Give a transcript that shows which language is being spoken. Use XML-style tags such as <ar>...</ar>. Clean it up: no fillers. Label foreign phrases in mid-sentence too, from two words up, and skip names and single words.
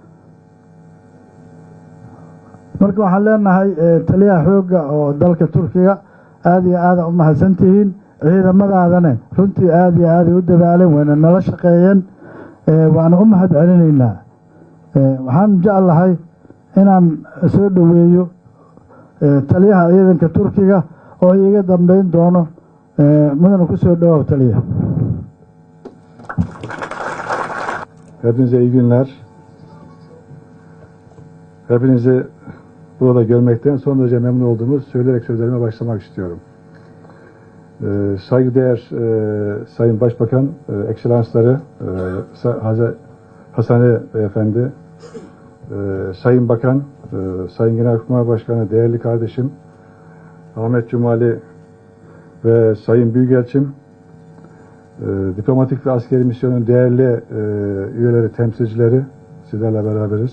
<so>marka waxaan leenahay taliyaha xoogga oo dalka turkiga aada iyo aada u mahadsan tihiin ciidamadaadane runtii aada iyo aaday u dadaaleen wayna nala shaqeeyeen waana u mahad celinaynaa waxaan jeclahay inaan soo dhoweeyo taliyaha ciidanka turkiga oo iiga dambeyn doono mudana ku soo dhawow taliya.</so> <tr>Hepinize iyi günler. Hepinizi burada görmekten son derece memnun olduğumu söyleyerek sözlerime başlamak istiyorum. Saygıdeğer Sayın Başbakan, Ekselansları, Hasani Beyefendi, Sayın Bakan, Sayın Genelkurmay Başkanı, değerli kardeşim, Ahmet Cumali ve Sayın Büyükelçim, diplomatik ve askeri misyonun değerli üyeleri, temsilcileri, sizlerle beraberiz.</tr>